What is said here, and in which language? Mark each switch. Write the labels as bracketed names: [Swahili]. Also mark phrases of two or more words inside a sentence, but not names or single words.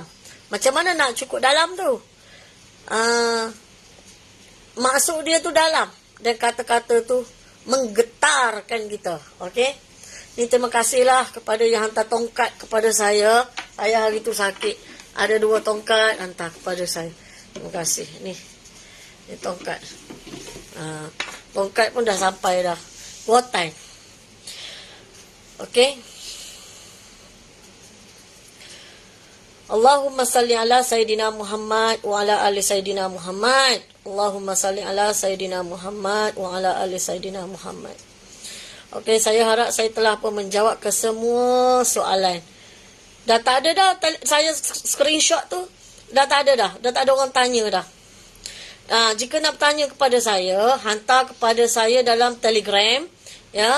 [Malay] Macam mana nak cukup dalam tu? Maksud dia tu dalam, dan kata-kata tu menggetarkan kita. Okey? Ni terima kasihlah kepada yang hantar tongkat kepada saya. Saya hari tu sakit. Ada 2 tongkat hantar kepada saya. Terima kasih. Ni. Ni tongkat. Tongkat pun dah sampai dah. [English] What time? [Malay] Okay. [Arabic] اللهم صل على سيدنا محمد وعلى آل سيدنا محمد. اللهم صل على سيدنا محمد وعلى آل سيدنا محمد. [Malay] Okey, saya harap saya telah pun menjawab ke semua soalan. Dah tak ada dah saya screenshot tu. Dah tak ada dah. Dah tak ada orang tanya dah. Jika nak bertanya kepada saya, hantar kepada saya dalam Telegram, ya.